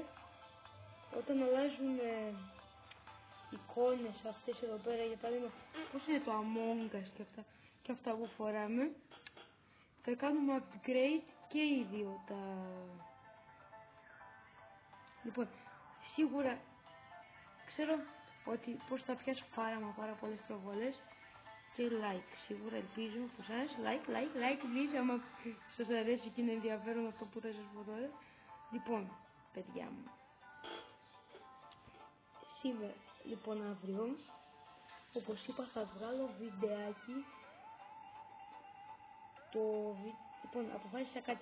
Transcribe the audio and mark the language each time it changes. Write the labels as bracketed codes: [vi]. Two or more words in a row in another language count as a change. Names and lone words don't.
[el] Όταν αλλάζουμε εικόνες αυτές εδώ πέρα, για παράδειγμα, πώς είναι το Among Us και αυτά που φοράμε, θα κάνουμε upgrade και οι δύο τα... Λοιπόν, σίγουρα ξέρω ότι πώς θα πιάσω πάρα πολλές προβολές και like. Σίγουρα ελπίζω που σας [en] like please, [el] άμα σας αρέσει και είναι ενδιαφέρον αυτό που θα σας πω τώρα. Λοιπόν, παιδιά μου, σήμερα, λοιπόν, αύριο, όπως είπα, θα βγάλω βιντεάκι. Λοιπόν, αποφάσισα κάτι.